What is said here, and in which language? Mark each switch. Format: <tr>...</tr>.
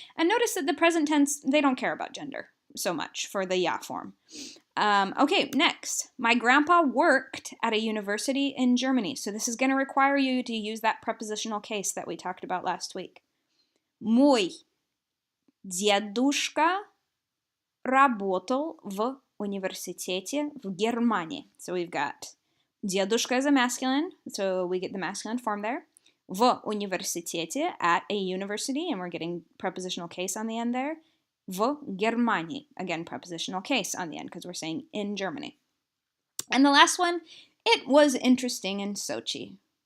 <en>And notice that the present tense, they don't care about gender so much for the ya form. Okay, next. My grandpa worked at a university in Germany. So this is going to require you to use that prepositional case that we talked about last week.</en> <ru>Мой дедушка работал в университете в Германии.</ru> <en>So we've got дедушка is a masculine, so we get the masculine form there.</en> <ru>В университете,</ru> <en>at a university, and we're getting prepositional case on the end there.</en> <ru>В Германии,</ru> <en>again, prepositional case on the end, because we're saying in Germany. And the last one, it was interesting in Sochi.</en>